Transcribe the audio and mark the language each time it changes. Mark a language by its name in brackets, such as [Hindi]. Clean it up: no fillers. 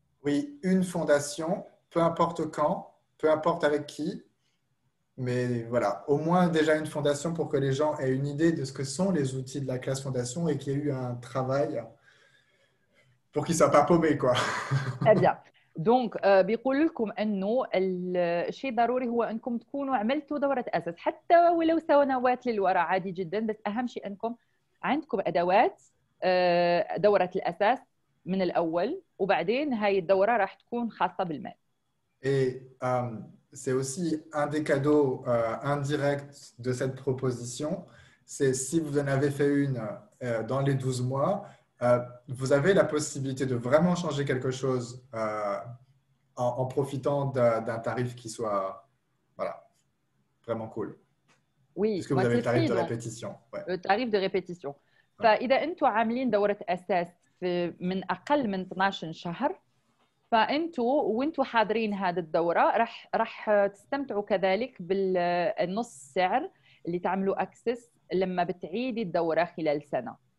[French] Oui, une fondation, peu importe quand, peu importe avec qui. Mais voilà, au moins déjà une fondation pour que les gens aient une idée de ce que sont les outils de la classe fondation et qu'il y ait eu un travail pour qu'ils ne soient pas paumés, quoi. Très bien. [Arabic] Donc بيقول لكم انه الشيء ضروري هو انكم تكونوا عملتوا دورة اساس حتى ولو سنوات للوراء، عادي جدا، بس اهم شيء انكم عندكم ادوات دورة الاساس من الأول وبعدين هاي الدورة راح تكون خاصة بالمال. [French] Et c'est aussi un des cadeaux indirects de cette proposition. C'est si vous en avez fait une dans les 12 mois, vous avez la possibilité de vraiment changer quelque chose en profitant d'un tarif qui soit voilà, vraiment cool. Oui, Puisque vous avez le tarif de répétition. Ouais. Le tarif de répétition. [Arabic] فإذا أنتم عاملين دورة أساس من أقل من 12 شهر فأنتوا وأنتوا حاضرين هذه الدورة راح تستمتعوا كذلك بالنص سعر اللي تعملوا أكسس لما بتعيدي الدورة خلال سنة.